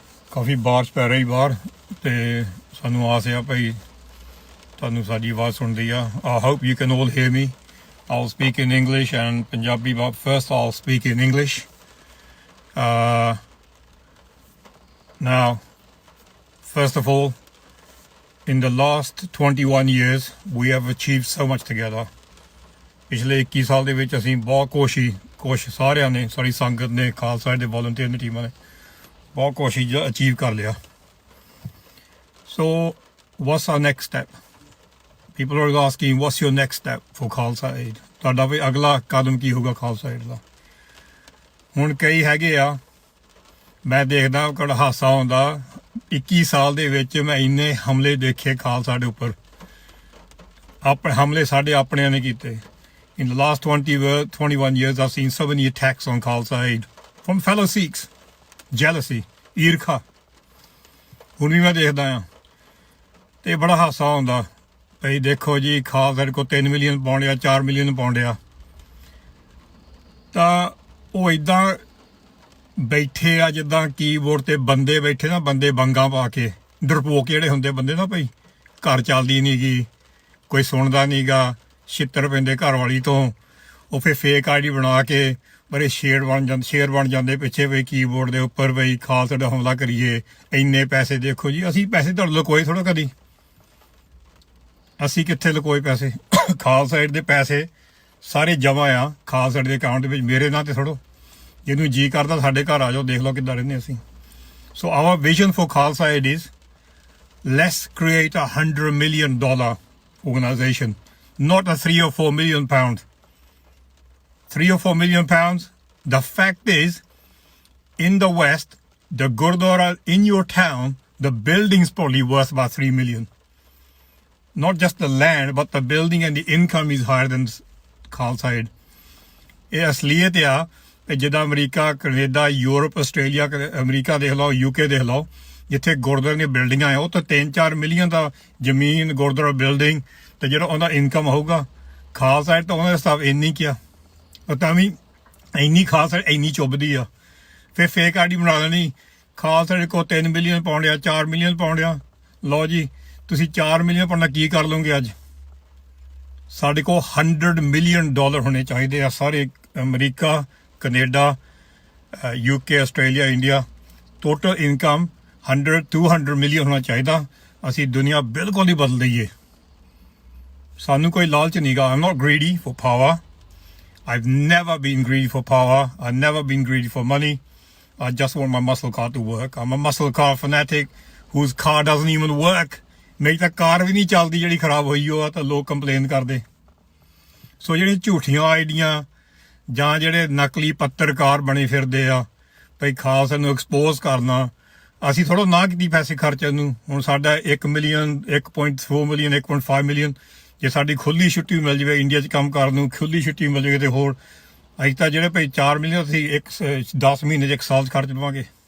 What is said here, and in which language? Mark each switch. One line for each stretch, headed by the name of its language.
Punjabi: ਕਾਫੀ ਬਾਰਿਸ਼ ਪੈ ਰਹੀ ਬਾਹਰ ਤੇ ਸਾਨੂੰ ਆਸ ਆ ਭਾਈ ਤੁਹਾਨੂੰ ਸਾਡੀ ਆਵਾਜ਼ ਸੁਣਦੀ ਆ।
English: I hope you can all hear me. I'll speak in English and Punjabi, but first I'll speak in English. Now, first of all, in the last 21 years, we have achieved so much together.
Punjabi: ਪਿਛਲੇ 21 ਸਾਲ ਦੇ ਵਿੱਚ ਅਸੀਂ ਬਹੁਤ ਕੋਸ਼ਿਸ਼ ਸਾਰਿਆਂ ਨੇ, ਸਾਰੀ ਸੰਗਤ ਨੇ, ਖਾਲਸਾ ਦੇ ਵੋਲੰਟੀਅਰ ਦੀ ਟੀਮਾਂ ਨੇ ਬਹੁਤ ਕੋਸ਼ਿਸ਼ ਅਚੀਵ ਕਰ ਲਿਆ।
English: So what's our next step? People are asking, what's your next step for Khalsa Aid?
Punjabi: ਤੁਹਾਡਾ ਵੀ ਅਗਲਾ ਕਦਮ ਕੀ ਹੋਊਗਾ ਖਾਲਸਾ ਏਡ ਦਾ? ਹੁਣ ਕਈ ਹੈਗੇ ਆ, ਮੈਂ ਦੇਖਦਾ ਕਿਹੜਾ ਹਾਸਾ ਹੁੰਦਾ, 21 ਸਾਲ ਦੇ ਵਿੱਚ ਮੈਂ ਇੰਨੇ ਹਮਲੇ ਦੇਖੇ ਖਾਲਸਾ ਦੇ ਉੱਪਰ। ਆਪਣੇ ਹਮਲੇ ਸਾਡੇ ਆਪਣਿਆਂ ਨੇ ਕੀਤੇ।
English: In the last 21 years, I've seen so many attacks on Khalsa Aid from fellow Sikhs.
Punjabi: Jealousy, ਈਰਖਾ ਹੁਣ ਵੀ ਮੈਂ ਦੇਖਦਾ ਆ ਤੇ ਬੜਾ ਹਾਸਾ ਹੁੰਦਾ। ਭਈ ਦੇਖੋ ਜੀ, ਖਾਲਸਾ ਕੋਲ 3 ਮਿਲੀਅਨ ਪਾਉਂਡ ਆ, 4 ਮਿਲੀਅਨ ਪਾਉਂਡ ਆ, ਤਾਂ ਉਹ ਏਦਾਂ ਬੈਠੇ ਆ ਜਿੱਦਾਂ ਕੀਬੋਰਡ ਤੇ ਬੰਦੇ ਬੈਠੇ ਨਾ, ਬੰਦੇ ਬੰਗਾ ਪਾ ਕੇ, ਡਰਪੋਕ ਜਿਹੜੇ ਹੁੰਦੇ ਬੰਦੇ ਨਾ, ਭਈ ਘਰ ਚੱਲਦੀ ਨੀ ਗੀ, ਕੋਈ ਸੁਣਦਾ ਨੀ ਗਾ, ਛਿੱਤਰ ਪੈਂਦੇ ਘਰ ਵਾਲੀ ਤੋਂ, ਉਹ ਫਿਰ ਫੇਕ ਆਈਡੀ ਬਣਾ ਕੇ ਬੜੇ ਸ਼ੇਰ ਬਣ ਜਾਂਦੇ ਪਿੱਛੇ, ਬਈ ਕੀਬੋਰਡ ਦੇ ਉੱਪਰ ਬਈ ਖਾਲਸਾ ਦਾ ਹਮਲਾ ਕਰੀਏ, ਇੰਨੇ ਪੈਸੇ। ਦੇਖੋ ਜੀ, ਅਸੀਂ ਪੈਸੇ ਤੁਹਾਡੇ ਲੁਕੋਏ ਥੋੜ੍ਹਾ ਕਦੀ, ਅਸੀਂ ਕਿੱਥੇ ਲੁਕੋਏ ਪੈਸੇ? ਖਾਲਸਾ ਏਡ ਦੇ ਪੈਸੇ ਸਾਰੇ ਜਮ੍ਹਾਂ ਆ ਖਾਲਸਾ ਏਡ ਦੇ ਅਕਾਊਂਟ ਦੇ ਵਿੱਚ, ਮੇਰੇ ਨਾਂ ਤੇ ਥੋੜੋ। ਜਿਹਨੂੰ ਜੀ ਕਰਦਾ ਸਾਡੇ ਘਰ ਆ ਜਾਓ, ਦੇਖ ਲਓ ਕਿੱਦਾਂ ਰਹਿੰਦੇ ਅਸੀਂ।
English: So our vision for Khalsa aid is let's create $100 million organization, not a 3 or 4 million pound. 3 or 4 million pounds. The fact is, in the West, the Gurdwara in your town, the building's probably worth about 3 million. Not just the land, but the building and the income is higher than Khalsa Aid.
Punjabi: ਇਹ ਅਸਲੀਅਤ ਆ। ਜਿੱਦਾਂ America, Canada, Europe, Australia, America ਦੇਖ ਲਓ, UK ਦੇਖ ਲਓ, ਜਿੱਥੇ ਗੁਰਦੁਆਰੇ ਦੀਆਂ ਬਿਲਡਿੰਗਾਂ ਆ, ਉਹ ਤਾਂ 3-4 ਮਿਲੀਅਨ ਦਾ ਜ਼ਮੀਨ, ਗੁਰਦੁਆਰਾ ਬਿਲਡਿੰਗ, ਤੇ ਜਿਹੜਾ ਉਹਦਾ ਇਨਕਮ ਹੋਊਗਾ। ਖਾਲਸਾ ਏਡ ਤਾਂ ਉਹਨਾਂ ਦੇ ਹਿਸਾਬ ਇੰਨੀ ਕਿਆ, ਉਹ ਤਾਂ ਵੀ ਇੰਨੀ ਖਾਲਸਾ ਇੰਨੀ ਚੁੱਭਦੀ ਆ। ਫਿਰ ਫੇਕ ਆਈਡੀ ਬਣਾ ਲੈਣੀ, ਖਾਲਸਾ ਏਡ ਕੋਲ 3 ਮਿਲੀਅਨ ਪਾਉਂਡ ਆ, 4 ਮਿਲੀਅਨ ਪਾਉਂਡ ਆ। ਲਓ ਜੀ, ਤੁਸੀਂ 4 ਮਿਲੀਅਨ ਪਾਉਂਡ ਨਾਲ ਕੀ ਕਰ ਲਓਗੇ? ਅੱਜ ਸਾਡੇ ਕੋਲ $100 million ਹੋਣੇ ਚਾਹੀਦੇ ਆ ਸਾਰੇ। America, Canada, UK, Australia, India, total income 100-200 million ਹੋਣਾ ਚਾਹੀਦਾ। ਅਸੀਂ ਦੁਨੀਆ ਬਿਲਕੁਲ ਹੀ ਬਦਲ ਦਈਏ। ਸਾਨੂੰ ਕੋਈ ਲਾਲਚ ਨਹੀਂ ਗਾ।
English: I'm not greedy for power. I've never been greedy for power. I've never been greedy for money. I just want my muscle car to work. I'm a muscle car fanatic whose car doesn't even work.
Punjabi: ਮੇਰੀ ਤਾਂ ਕਾਰ ਵੀ ਨਹੀਂ ਚੱਲਦੀ ਜਿਹੜੀ ਖਰਾਬ ਹੋਈ ਉਹ ਆ, ਤਾਂ ਲੋਕ ਕੰਪਲੇਨ ਕਰਦੇ। ਸੋ ਜਿਹੜੀਆਂ ਝੂਠੀਆਂ ਆਈਡੀਆਂ ਜਾਂ ਜਿਹੜੇ ਨਕਲੀ ਪੱਤਰਕਾਰ ਬਣੇ ਫਿਰਦੇ ਆ, ਭਈ ਖਾਲਸਾ ਨੂੰ ਐਕਸਪੋਜ਼ ਕਰਨਾ, ਅਸੀਂ ਥੋੜ੍ਹਾ ਨਾ ਕੀਤੀ ਪੈਸੇ ਖਰਚਣ ਨੂੰ। ਹੁਣ ਸਾਡਾ 1 ਮਿਲੀਅਨ, 1.4 ਮਿਲੀਅਨ, 1.5 ਮਿਲੀਅਨ, ਜੇ ਸਾਡੀ ਖੁੱਲ੍ਹੀ ਛੁੱਟੀ ਮਿਲ ਜਾਵੇ ਇੰਡੀਆ 'ਚ ਕੰਮ ਕਰਨ ਨੂੰ, ਖੁੱਲ੍ਹੀ ਛੁੱਟੀ ਮਿਲ ਜਾਵੇ, ਤੇ ਹੋਰ ਅਸੀਂ ਤਾਂ ਜਿਹੜੇ ਭਈ 4 ਮਿਲੀਅਨ ਅਸੀਂ 10 ਮਹੀਨੇ 'ਚ 1 ਸਾਲ 'ਚ ਖਰਚ ਲਵਾਂਗੇ।